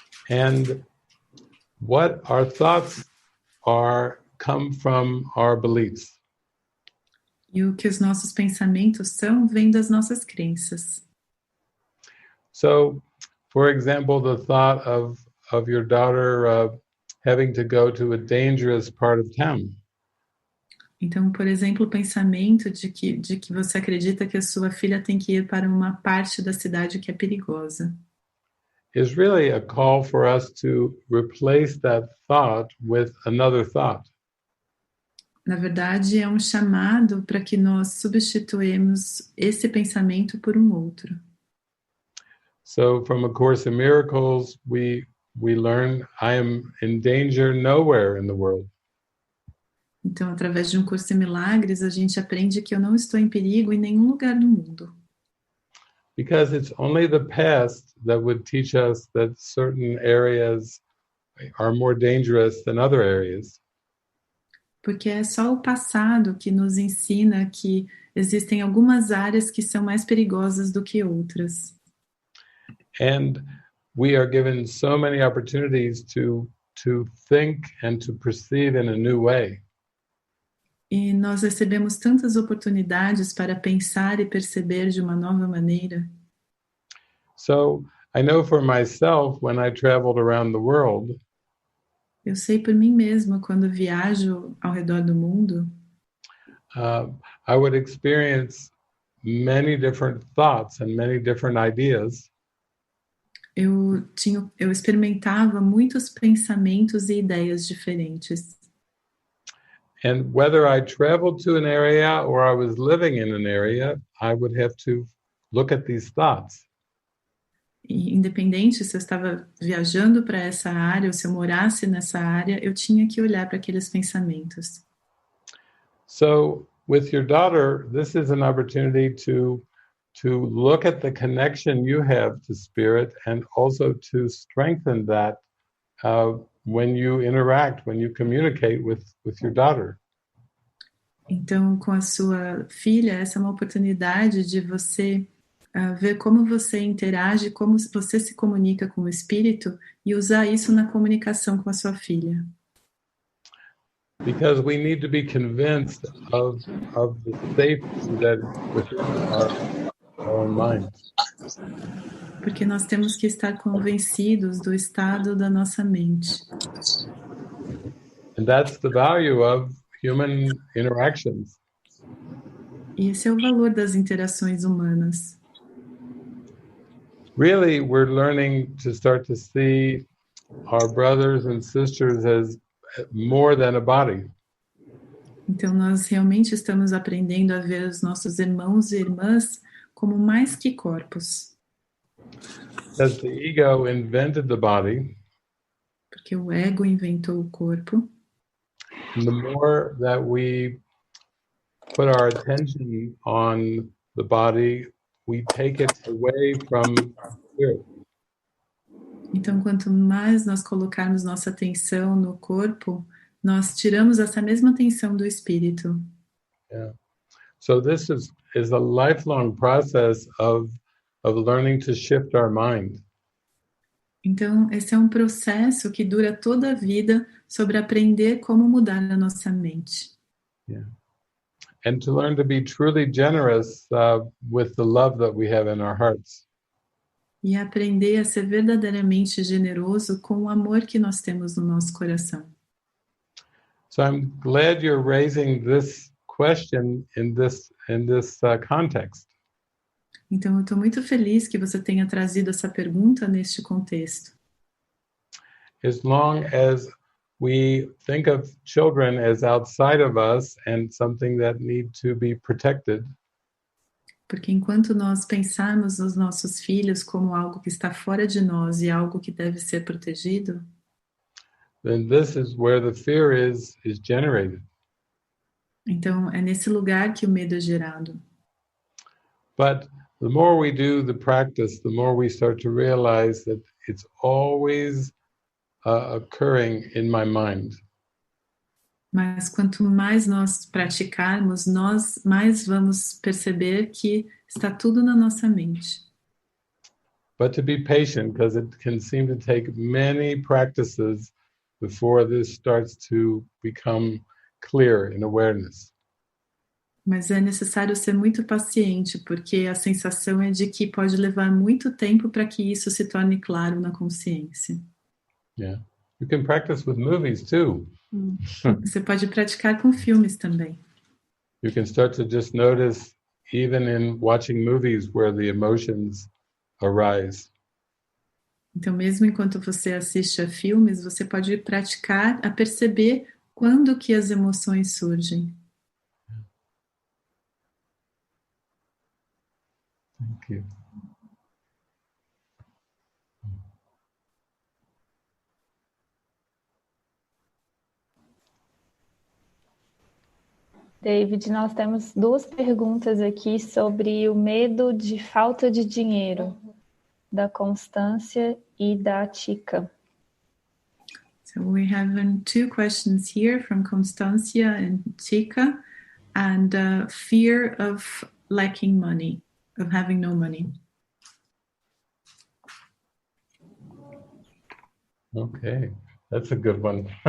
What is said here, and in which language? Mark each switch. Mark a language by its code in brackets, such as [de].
[en] And what our thoughts are come from our beliefs. [pt] E o que os nossos pensamentos são, vem das nossas crenças. [en] So, for example, the thought of your daughter having to go to a dangerous part of town. [pt] Então, por exemplo, o pensamento de que você acredita que a sua filha tem que ir para uma parte da cidade que é perigosa. [en] Is really a call for us to replace that thought with another thought. [pt] Na verdade, é um chamado para que nós substituímos esse pensamento por um outro. [en] So, from A Course in Miracles, we learn I am in danger nowhere in the world. [pt] Então, através de Um Curso em Milagres, a gente aprende que eu não estou em perigo em nenhum lugar do mundo. [en] Because it's only the past that would teach us that certain areas are more dangerous than other areas. [pt] Porque é só o passado que nos ensina que existem algumas áreas que são mais perigosas do que outras. [en] And we are given so many opportunities to think and to perceive in a new way. [pt] E nós recebemos tantas oportunidades para pensar e perceber de uma nova maneira. [en] So I know for myself, when I traveled around the world, [pt] eu sei por mim mesma, quando viajo ao redor do mundo, [en] I would experience many different thoughts and many different ideas. [pt] Eu experimentava muitos pensamentos e ideias diferentes. [en] And whether I traveled to an area or I was living in an area, I would have to look at these thoughts. [pt] E independente se eu estava viajando para essa área ou se eu morasse nessa área, eu tinha que olhar para aqueles pensamentos. [en] So with your daughter, this is an opportunity to look at the connection you have to spirit and also to strengthen that when you interact, when you communicate with your daughter. [pt] Então, com a sua filha, essa é uma oportunidade de você ver como você interage, como você se comunica com o espírito e usar isso na comunicação com a sua filha. [en] Because we need to be convinced of the safety that within our minds. [pt] Porque nós temos que estar convencidos do estado da nossa mente. [en] And that's the value of human interactions. [pt] E esse é o valor das interações humanas. [en] Really, we're learning to start to see our brothers and sisters as more than a body. [pt] Então, nós realmente estamos aprendendo a ver os nossos irmãos e irmãs como mais que corpos. [en] As the ego invented the body, [pt] Porque o ego inventou o corpo. [en] and the more that we put our attention on the body, we take it away from spirit. [pt] Então, quanto mais nós colocarmos nossa atenção no corpo, nós tiramos essa mesma atenção do espírito. [en] Yeah. So this is a lifelong process of learning to shift our mind. [pt] Então, esse é um processo que dura toda a vida sobre aprender como mudar a nossa mente. [en] Yeah. And to learn to be truly generous with the love that we have in our hearts. [pt] E aprender a ser verdadeiramente generoso com o amor que nós temos no nosso coração. [en] So I'm glad you're raising this question in this context. [pt] Então, eu estou muito feliz que você tenha trazido essa pergunta neste contexto. [en] As long as we think of children as outside of us and something that need to be protected, [pt] Porque enquanto nós pensarmos nos nossos filhos como algo que está fora de nós e algo que deve ser protegido, [en] then this is where the fear is generated. [pt] então é nesse lugar que o medo é gerado. [en] But the more we do the practice, the more we start to realize that it's always occurring in my mind. [pt] Mas quanto mais nós praticarmos, nós mais vamos perceber que está tudo na nossa mente. [en] But to be patient, because it can seem to take many practices before this starts to become clear in awareness. [pt] Mas é necessário ser muito paciente, porque a sensação é de que pode levar muito tempo para que isso se torne claro na consciência. [en] Yeah. You can practice with movies too. [pt] Você pode praticar com filmes também. [en] You can start to just notice, even in watching movies, where the emotions arise. [pt] Então, mesmo enquanto você assiste a filmes, você pode praticar a perceber quando que as emoções surgem. [en] Thank you. [pt] David, nós temos duas perguntas aqui sobre o medo de falta de dinheiro, da Constância e da Tika. [en] So we have two questions here from Constancia and Tika, and fear of lacking money, of having no money. Okay, that's a good one.